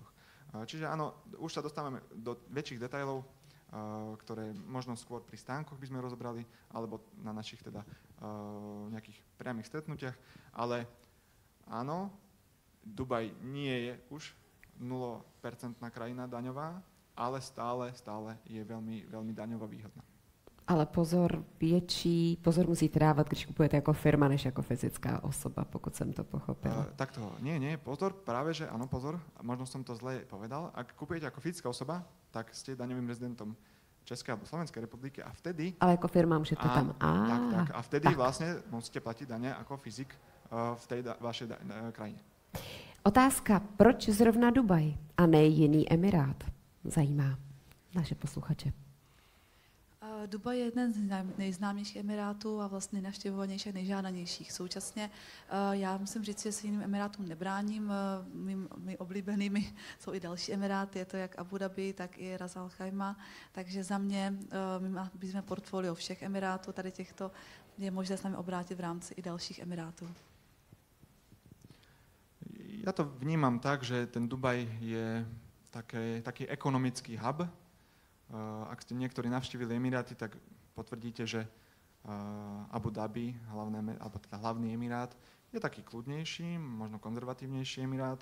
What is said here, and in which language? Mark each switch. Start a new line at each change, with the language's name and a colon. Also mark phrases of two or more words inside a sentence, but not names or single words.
Slovak: Čiže áno, už sa dostávame do väčších detailov, ktoré možno skôr pri stánkoch by sme rozobrali, alebo na našich teda nejakých priamych stretnutiach, ale áno, Dubaj nie je už 0% krajina daňová, ale stále je veľmi, veľmi daňovo výhodná.
Czech: Ale pozor musíte dávat, když kupujete jako firma, než jako fyzická osoba, pokud jsem to pochopila.
Slovak: Takto, nie, pozor, práve že áno, pozor, možno som to zle povedal. Ak kupujete ako fyzická osoba, tak ste daňovým rezidentom Českej alebo Slovenskej republiky a vtedy...
Czech: Ale jako firma můžete tam... Tak.
Slovak: A vtedy vlastne musíte platiť dane ako fyzik v tej vašej krajine.
Czech: Otázka, proč zrovna Dubaj a ne jiný emirát? Zajímá naše posluchače. Dubaj je jeden z nejznámějších emirátů a vlastně nejnavštěvovanějších, nejžádanějších. Současně já musím říct, že se jiným emirátům nebráním. My oblíbenými jsou i další emiráty, je to jak Abu Dhabi, tak i Ras Al Khaimah. Takže za mě, my jsme portfolio všech emirátů, tady těchto je možné s námi obrátit v rámci i dalších emirátů.
Slovak: Ja to vnímam tak, že ten Dubaj je taký ekonomický hub. Ak ste niektorí navštívili Emiráty, tak potvrdíte, že Abu Dhabi, hlavný emirát, je taký kľudnejší, možno konzervatívnejší emirát.